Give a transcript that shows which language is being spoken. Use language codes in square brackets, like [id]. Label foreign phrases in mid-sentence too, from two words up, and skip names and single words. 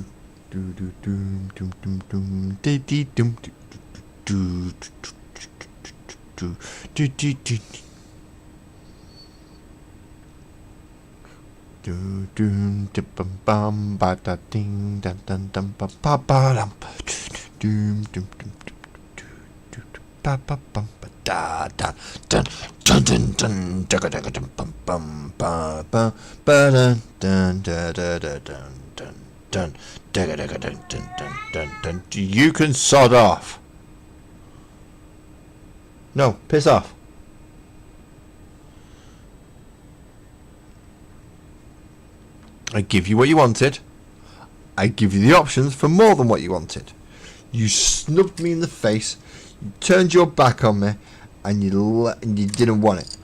[en] Do do doom doom doom doom dee dee doom do do do do do do do doom dum bum ba da ding dum dum dum ba ba ba dum doom doom doom do ba ba bum ba da da dun dun dun dun da da dum bum bum ba ba ba dun dun da da da dun dun dun dun dun dun dun dun. You can sod off. No, piss off. I give you what you wanted. I give you the options for more than what you wanted. You snubbed me in the face. You turned your back on me, and you didn't want it.